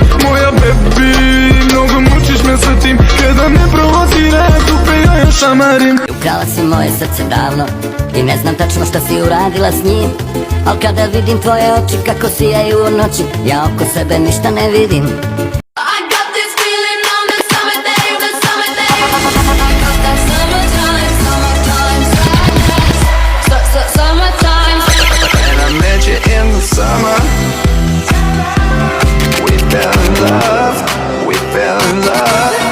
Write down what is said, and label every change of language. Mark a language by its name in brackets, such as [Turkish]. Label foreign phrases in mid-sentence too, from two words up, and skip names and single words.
[Serbian] Moja baby, mnogo mučiš me sa tim. Kada me provocira, dupe ja još šamarim. Ukrala si moje srce davno i ne znam tačno šta si uradila s njim, al kada vidim tvoje oči kako sijaju u noći, ja oko sebe ništa ne vidim. [English] In the summer, we fell in love, we fell in love.